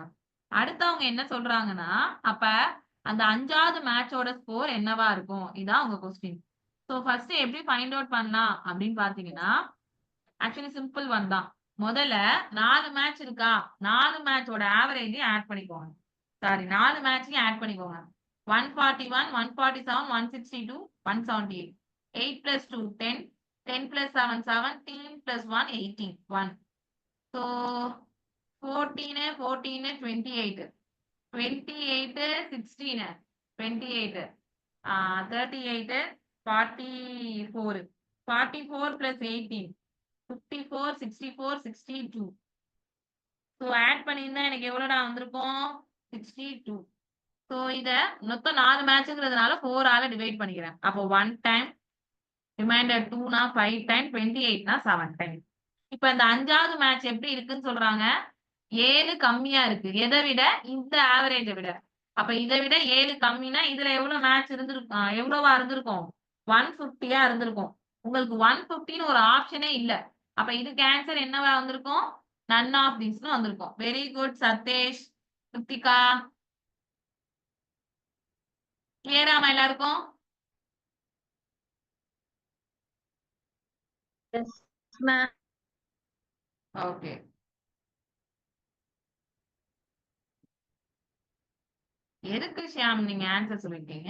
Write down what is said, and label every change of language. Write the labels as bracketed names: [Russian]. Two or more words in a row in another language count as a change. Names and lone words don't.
[Tamil] அடுத்தவங்க என்ன சொல்றாங்கன்னா அப்ப அந்த 5வது மேட்சோட ஸ்கோர் என்னவா இருக்கும் இதான் உங்க கொஸ்டின். சோ ஃபர்ஸ்ட் எப்படி [English] find out [Tamil] பண்ணலாம் அப்படின்னு பாத்தீங்கன்னா ஆக்சுவலி [English] simple one [Tamil] தான். முதல்ல 4 மேட்ச் இருக்கா 4 மேட்சோட ஆவரேஜையும் ஆட் பண்ணிக்கோங்க. சாரி 4 மேட்சையும் ஆட் பண்ணிக்கோங்க. 141 147 162 178. [English] 8 plus 2 10 10 plus 7 17 plus 1 18 1. So 14 14 28 28 16 28 38 44 44 plus 18 54 64 62. [Tamil] ஸோ ஆட் பண்ணியிருந்தா எனக்கு எவ்வளோடா வந்திருக்கும் 62. ஸோ இதை மொத்தம் 4 மேட்ச்ங்கிறதுனால 4 ஆல டிவைட் பண்ணிக்கிறேன். அப்போ 1 [English] time reminder [Tamil] 2 5 டைம் 28 7 டைம். இப்ப இந்த 5வது மேட்ச் எப்படி இருக்குன்னு சொல்றாங்க 7 கம்மியா இருக்கு. எதை விட இந்த ஆவரேஜை விட. அப்ப இதை விட 7 கம்மினா இதுல எவ்வளவு மேட்ச் இருந்திருக்கும் எவ்வளவா இருந்திருக்கும் 150 இருந்திருக்கும். உங்களுக்கு 150ன்னு ஒரு ஆப்ஷனே இல்ல. அப்ப இதுக்கு ஆன்சர் என்னவா வந்திருக்கும் [English] none of these [Tamil] வந்திருக்கும். [English] very good [Tamil] சதேஷ் கிருத்திகா. கிளியராமா எல்லாருக்கும்? [English] Yes, ma'am. [Tamil] ஓகே. எதுக்கு ஷியாம் நீங்க ஆன்சர் சொல்லிருக்கீங்க?